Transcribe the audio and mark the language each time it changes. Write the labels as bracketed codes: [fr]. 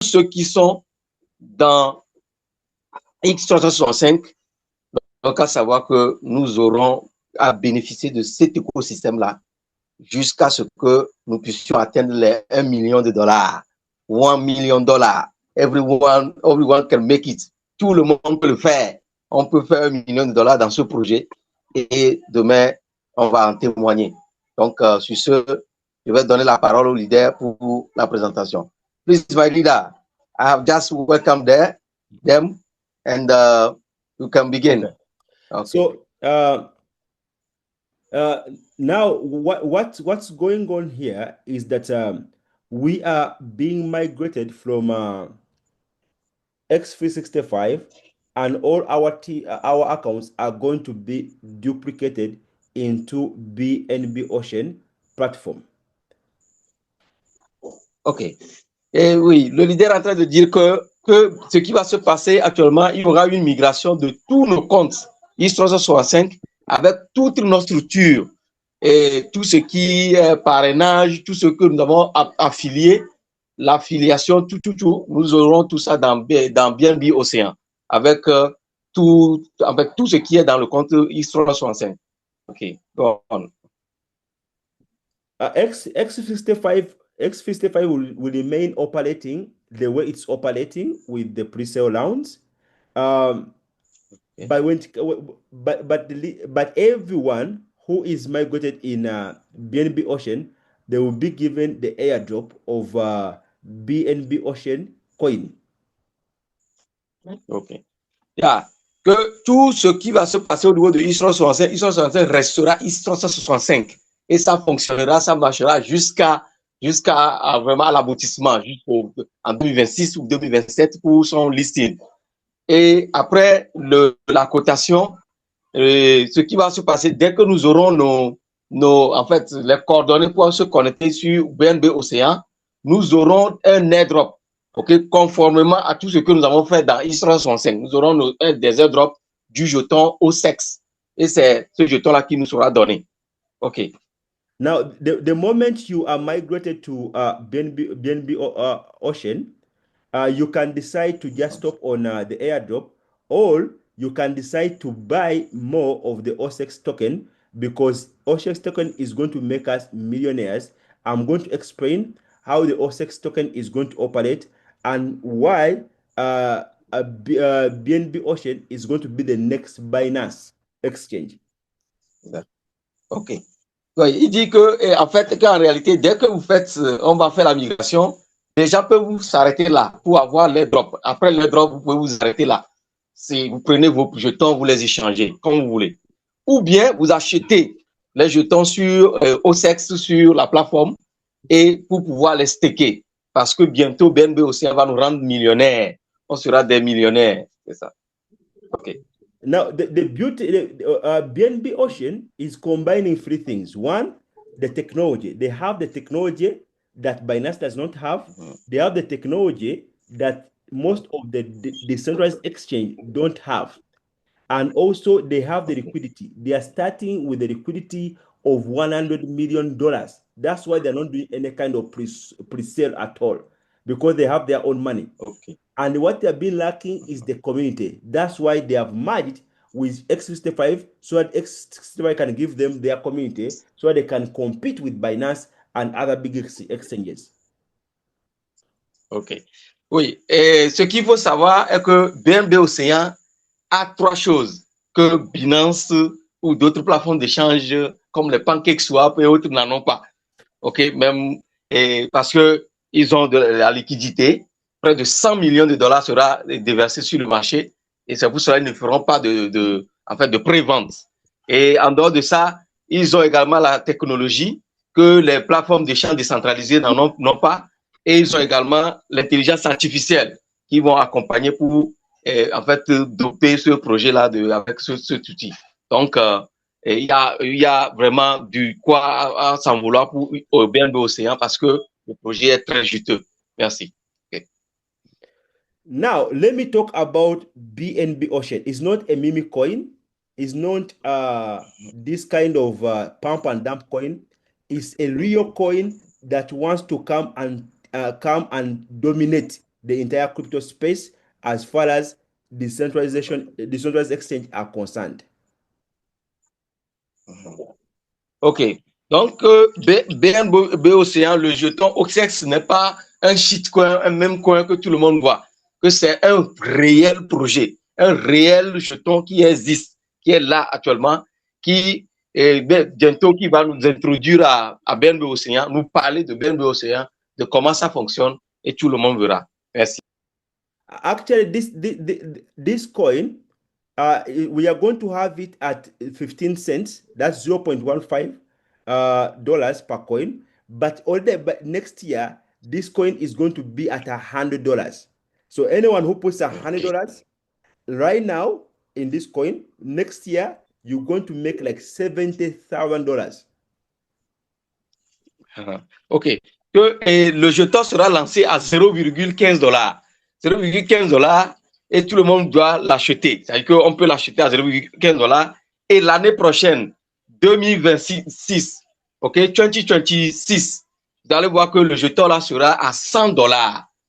[fr] ceux qui sont dans X365, donc à savoir que nous aurons à bénéficier de cet écosystème-là jusqu'à ce que nous puissions atteindre les 1 million de dollars ou 1 million de dollars. [en] Everyone can make it. [fr] Tout le monde peut le faire. On peut faire 1 million de dollars dans ce projet et demain, on va en témoigner. Donc, sur ce, je vais donner la parole au leader pour la présentation. [en] Please, my leader, I have just welcomed them and you can begin. Okay. Okay. So, now what's going on here is that we are being migrated from X365, and all our accounts are going to be duplicated into BNB Ocean platform. OK. [fr] Et oui, le leader est en train de dire que ce qui va se passer actuellement, il y aura une migration de tous nos comptes X365 avec toute nos structures et tout ce qui est parrainage, tout ce que nous avons affilié, l'affiliation, tout. Nous aurons tout ça dans BNB Océan avec tout ce qui est dans le compte X365. [en] OK. Go on. X55 will remain operating the way it's operating with the pre-sale rounds. But everyone who is migrated in BNB Ocean, they will be given the airdrop of BNB Ocean coin. OK. Yeah. [fr] Que tout ce qui va se passer au niveau de X365 restera X365 et ça fonctionnera, ça marchera jusqu'à vraiment l'aboutissement, en 2026 ou 2027 pour son listing. Et après la cotation, ce qui va se passer dès que nous aurons en fait, les coordonnées pour se connecter sur BNB Océan, nous aurons un airdrop. OK, conformément à tout ce que nous avons fait dans X365, nous aurons des airdrops du jeton au sexe. Et c'est ce jeton-là qui nous sera donné. OK. [en] Now, the moment you are migrated to BNB Ocean, you can decide to just stop on the airdrop, or you can decide to buy more of the OSEX token, because OSEX token is going to make us millionaires. I'm going to explain how the OSEX token is going to operate and why BNB Ocean is going to be the next Binance exchange. OK. [fr] Oui, il dit que, en fait, qu'en réalité, dès que vous faites, on va faire la migration, les gens peuvent vous s'arrêter là pour avoir les drops. Après les drops, vous pouvez vous arrêter là. Vous prenez vos jetons, vous les échangez comme vous voulez. Ou bien, vous achetez les jetons sur OSEX, sur la plateforme, et pour pouvoir les staker. Parce que bientôt, BNB aussi va nous rendre millionnaires. On sera des millionnaires. C'est ça. OK. [en] Now, the beauty, BNB Ocean is combining three things. One, the technology. They have the technology that Binance does not have. They have the technology that most of the decentralized exchange don't have. And also, they have the liquidity. They are starting with the liquidity of $100 million. That's why they're not doing any kind of pre-sale at all, because they have their own money. Okay. And what they've been lacking is the community. That's why they have merged with X65, so that X65 can give them their community, so they can compete with Binance and other big exchanges. OK. [fr] Oui, et ce qu'il faut savoir est que BNB Océan a trois choses que Binance ou d'autres plateformes d'échange comme les PancakeSwap et autres n'en ont pas. OK, même parce que ils ont de la liquidité, près de 100 millions de dollars sera déversé sur le marché et c'est pour cela qu'ils ne feront pas de pré-vente. Et en dehors de ça, ils ont également la technologie que les plateformes d'échange décentralisées n'ont pas, et ils ont également l'intelligence artificielle qui vont accompagner pour en fait doper ce projet-là avec cet outil. Donc, il y a vraiment du quoi à s'en vouloir pour BNB Océan parce que le projet est très juteux. Merci. Okay. [en] Now, let me talk about BNB Ocean. It's not a meme coin. It's not this kind of pump and dump coin. It's a real coin that wants to come and dominate the entire crypto space as far as decentralized exchange are concerned. OK. Donc, BNB Océan, le jeton OXX n'est pas un shitcoin, un même coin que tout le monde voit. Que c'est un réel projet, un réel jeton qui existe, qui est là actuellement, qui bientôt qui va nous introduire à BNB Océan, nous parler de BNB Océan, de comment ça fonctionne et tout le monde verra. Merci. Actually, this coin, we are going to have it at 15 cents. That's 0.15 dollars per coin. But next year, this coin is going to be at $100. So anyone who puts $100 right now in this coin, next year, you're going to make like $70,000. OK. [fr] Le jeton sera lancé à 0,15 dollars. 0,15 dollars et tout le monde doit l'acheter. C'est-à-dire qu'on peut l'acheter à 0,15 dollars et l'année prochaine, 2026, OK, 2026, vous allez voir que le jeton là sera à 100 dollars.